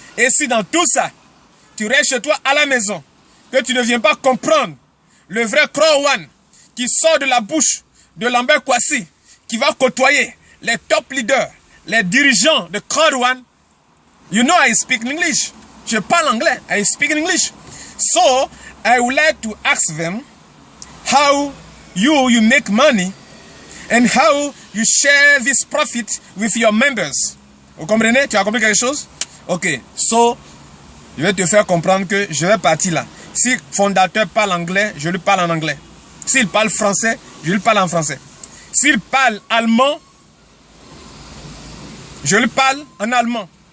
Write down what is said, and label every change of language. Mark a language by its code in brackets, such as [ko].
[fr] Et si dans tout ça, tu restes chez toi à la maison, que tu ne viens pas comprendre le vrai Crowan qui sort de la bouche de Lambert Kouassi, qui va côtoyer les top leaders, les dirigeants de Crowan, [en] you know I speak English. [fr] Je parle anglais, [en] I speak English. So, I would like to ask them how you make money and how you share this profit with your members. [fr] Vous comprenez? Tu as compris quelque chose? Ok, so, je vais te faire comprendre que je vais partir là. Si le fondateur parle anglais, je lui parle en anglais. S'il parle français, je lui parle en français. S'il parle allemand, je lui parle en allemand.